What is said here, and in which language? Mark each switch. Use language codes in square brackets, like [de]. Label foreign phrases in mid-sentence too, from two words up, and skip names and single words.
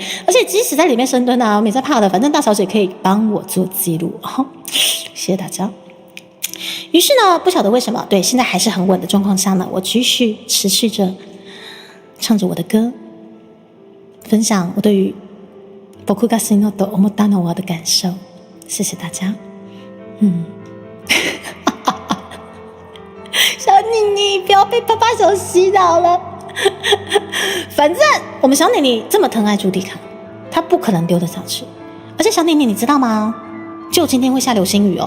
[zh] 而且即使在里面深蹲啊，我没在怕的，反正大小姐可以帮我做记录。谢谢大家。于是呢，不晓得为什么，对，现在还是很稳的状况下呢，我持续着唱着我的歌，分享我对于僕が死のと思ったのは的感受。谢谢大家。小妮妮，不要被爸爸手洗脑了。反正我们小妮妮这么疼爱朱迪卡，她不可能丢得下去。而且小妮妮，你知道吗？就今天会下流星雨哦。